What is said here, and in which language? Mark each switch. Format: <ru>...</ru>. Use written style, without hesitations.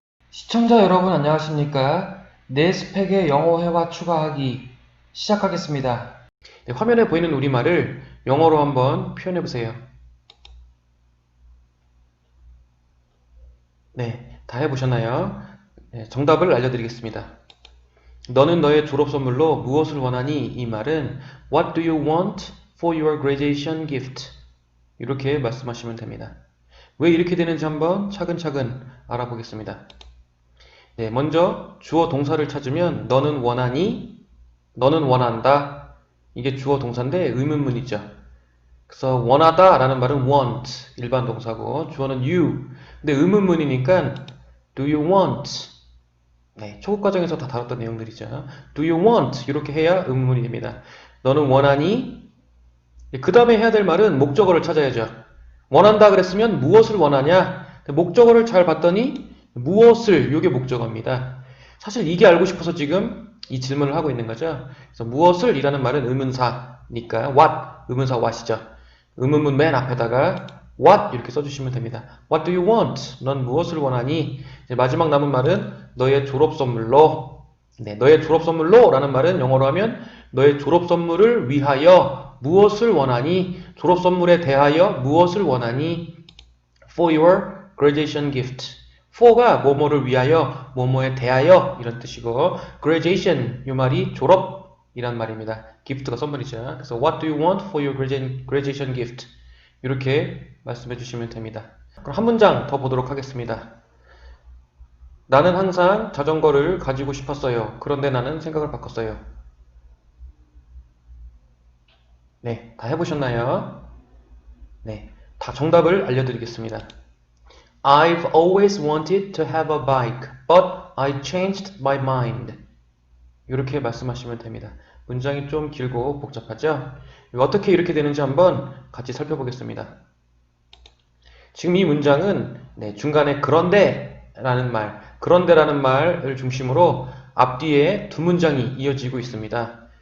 <ko>시청자 여러분 안녕하십니까? 내 스펙의 영어 회화 추가하기 시작하겠습니다. 네, 화면에 보이는 우리말을 영어로 한번 표현해 보세요. 네, 다 해보셨나요? 네, 정답을 알려드리겠습니다. 너는 너의 졸업 선물로 무엇을 원하니? 이 말은</ko> <en>What do you want for your graduation gift?</en> <ko>이렇게 말씀하시면 됩니다. 왜 이렇게 되는지 한번 차근차근 알아보겠습니다. 네, 먼저 주어 동사를 찾으면 너는 원하니? 너는 원한다. 이게 주어 동사인데 의문문이죠. 그래서 원하다 라는 말은 want, 일반 동사고 주어는 you. 근데 의문문이니까</ko> <en>do you want?</en> <ko>네, 초급 과정에서 다 다뤘던 내용들이죠.</ko> <en>do you want?</en> <ko>이렇게 해야 의문문이 됩니다. 너는 원하니? 그 다음에 해야 될 말은 목적어를 찾아야죠. 원한다 그랬으면 무엇을 원하냐? 목적어를 잘 봤더니 무엇을, 이게 목적어입니다. 사실 이게 알고 싶어서 지금 이 질문을 하고 있는 거죠. 그래서 무엇을 이라는 말은 의문사니까 what, 의문사 what이죠. 의문문 맨 앞에다가 what 이렇게 써주시면 됩니다.</ko> <en>What do you want?</en> <ko>넌 무엇을 원하니? 이제 마지막 남은 말은 너의 졸업 선물로. 네, 너의 졸업 선물로 라는 말은 영어로 하면 너의 졸업 선물을 위하여 무엇을 원하니? 졸업 선물에 대하여 무엇을 원하니?</ko> <en>For your graduation gift.</en> <ko>for가 뭐뭐를 위하여, 뭐뭐에 대하여 이런 뜻이고 graduation 이 말이 졸업이란 말입니다. gift가 선물이죠. 그래서</ko> <en>what do you want for your graduation gift?</en> <ko>이렇게 말씀해 주시면 됩니다. 그럼 한 문장 더 보도록 하겠습니다. 나는 항상 자전거를 가지고 싶었어요. 그런데 나는 생각을 바꿨어요. 네, 다 해보셨나요? 네, 다 정답을 알려드리겠습니다.</ko> <en>I've always wanted to have a bike, but I changed my mind.</en> <ko>이렇게 말씀하시면 됩니다. 문장이 좀 길고 복잡하죠? 어떻게 이렇게 되는지 한번 같이 살펴보겠습니다. 지금 이 문장은 중간에 그런데라는 말, 그런데라는 말을 중심으로 앞뒤에 두 문장이 이어지고 있습니다.</ko>